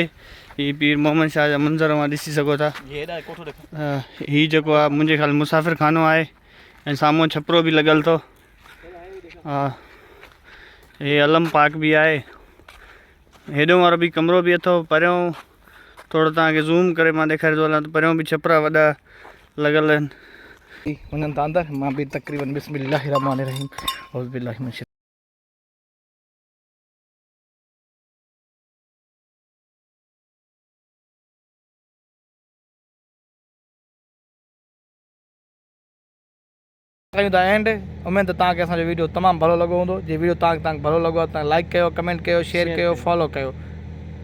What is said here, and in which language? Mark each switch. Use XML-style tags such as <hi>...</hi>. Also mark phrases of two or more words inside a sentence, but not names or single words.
<sd>हीअ पीर मोहम्मद शाह जा मंज़र तव्हां ॾिसी सघो था। हीअ जेको आहे मुंहिंजे ख़्याल मुसाफ़िर खानो आहे ऐं साम्हूं छपिरो बि लॻल अथव। हा हे अलम पाक बि आहे। हेॾो वारो बि कमिरो बि अथव। परियों थोरो तव्हांखे ज़ूम करे मां ॾेखारे थो हलां त परियों बि छपिरा वॾा लॻल आहिनि। वञनि था अंदरि, मां बि तक़रीबन</sd> <ar>بسم الله الرحمن الرحيم أعوذ بالله من</ar> <sd>एंड। उमेद तव्हांखे असांजो वीडियो तमामु भलो लॻो हूंदो। जे वीडियो तव्हांखे भलो लॻो आहे तव्हां लाइक कयो, कमेंट कयो, शेयर कयो, फॉलो कयो।</sd>